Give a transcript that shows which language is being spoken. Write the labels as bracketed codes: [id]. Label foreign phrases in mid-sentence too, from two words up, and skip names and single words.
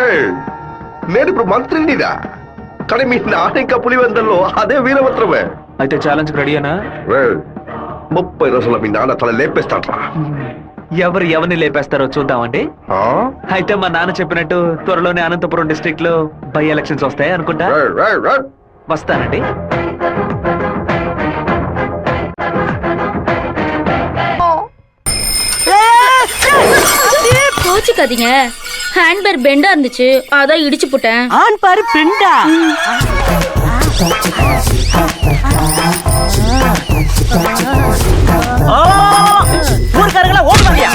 [te] ఏయ్, నేను ఇప్పుడు మంత్రినిదా, కానీ మీ నాన్న ఇంకా పులివెందల్లో అదే వీరభద్రమే. అయితే ఛాలెంజ్ రెడీయేనా? 30 రోజుల్లో మీ నాన్న తల లేపేస్తాడ్రా. ఎవరిని లేపేస్తారో చూద్దామండి. ఆ? అయితే మా నాన్న చెప్పినట్టు త్వరలోనే అనంతపురం డిస్ట్రిక్ట్ లో [en] by elections [te] వస్తాయి అనుకుంటా. రేయ్, రేయ్, రేయ్. వస్తానండి. [ta] கோச்சுக்காதீங்க, ஹேண்ட்பேர் பெண்டா இருந்துச்சு, அதான் இடிச்சு போட்டேன். ஆண் பாரு பெண்டா. ஊர்க்காரங்களா ஓடுவாங்க.